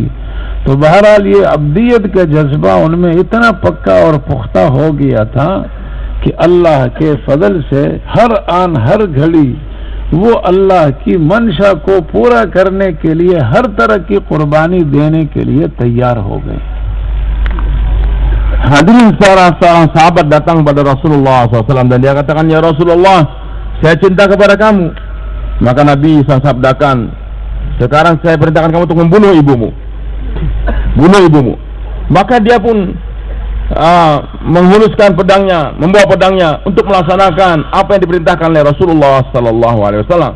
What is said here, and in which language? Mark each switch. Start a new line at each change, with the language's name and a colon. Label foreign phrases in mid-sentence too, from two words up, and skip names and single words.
Urdu: تو بہرحال یہ عبدیت کا جذبہ ان میں اتنا پکا اور پختہ ہو گیا تھا کہ اللہ کے فضل سے ہر آن ہر گھڑی وہ اللہ کی منشا کو پورا کرنے کے لیے ہر طرح کی قربانی دینے کے لیے تیار ہو گئے.
Indonesian: Hadirin, seorang sahabat datang pada Rasulullah SAW dan dia katakan,
Arabic: يا رسول الله,
Indonesian: saya cinta kepada kamu. Maka Nabi SAW sabdakan, sekarang saya perintahkan kamu untuk membunuh ibumu. Bunuh ibumu. Maka dia pun menghuluskan pedangnya, membawa pedangnya untuk melaksanakan apa yang diperintahkan oleh Rasulullah SAW.